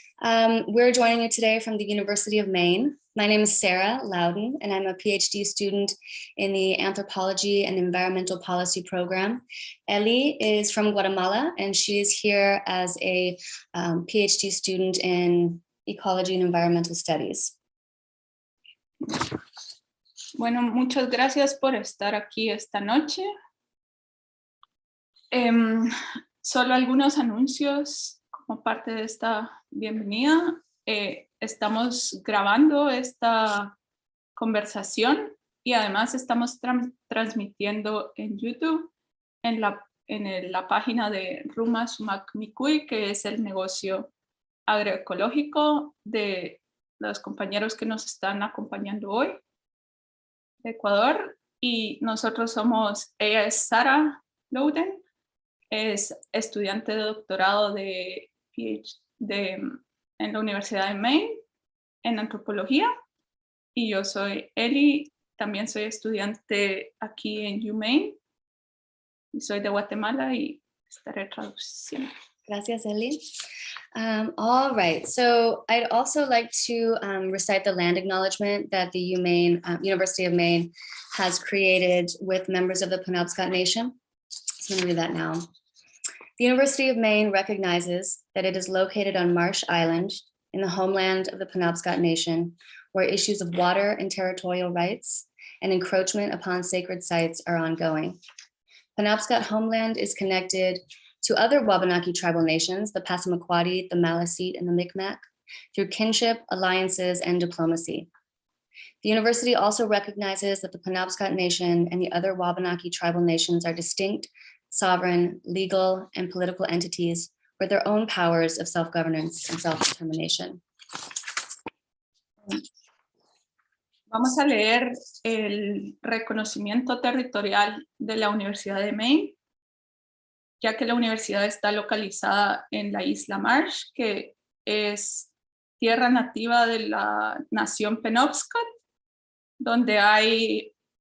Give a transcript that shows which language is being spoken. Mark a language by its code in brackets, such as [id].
[en] We're joining you today from the University of Maine. My name is Sarah Loudon, and I'm a PhD student in the Anthropology and Environmental Policy program. Ellie is from Guatemala, and she is here as a PhD student in Ecology and Environmental Studies. [es] Bueno, muchas gracias por estar aquí esta noche. Solo algunos anuncios como parte de esta bienvenida. Estamos grabando esta conversación y además estamos transmitiendo en YouTube en la página de Runa Sumak Mikui, que es el negocio agroecológico de los compañeros que nos están acompañando hoy de Ecuador. Y nosotros ella es Sara Loudon, es estudiante de doctorado de PhD en la Universidad de Maine en antropología, y yo soy Eli, también soy estudiante aquí en UMaine, y soy de Guatemala y estaré traduciendo. Gracias, Eli. [en] All right, so I'd also like to recite the land acknowledgement that the University of Maine has created with members of the Penobscot Nation. So I'm going to read that now. The University of Maine recognizes that it is located on Marsh Island in the homeland of the Penobscot Nation, where issues of water and territorial rights and encroachment upon sacred sites are ongoing. Penobscot homeland is connected to other Wabanaki tribal nations, the Passamaquoddy, the Maliseet, and the Micmac, through kinship, alliances, and diplomacy. The university also recognizes that the Penobscot Nation and the other Wabanaki tribal nations are distinct, sovereign, legal, and political entities with their own powers of self-governance and self-determination. [es] Vamos a leer el reconocimiento territorial de la Universidad de Maine, ya que la universidad está localizada en la isla Marsh, que es tierra nativa de la nación Penobscot, donde hay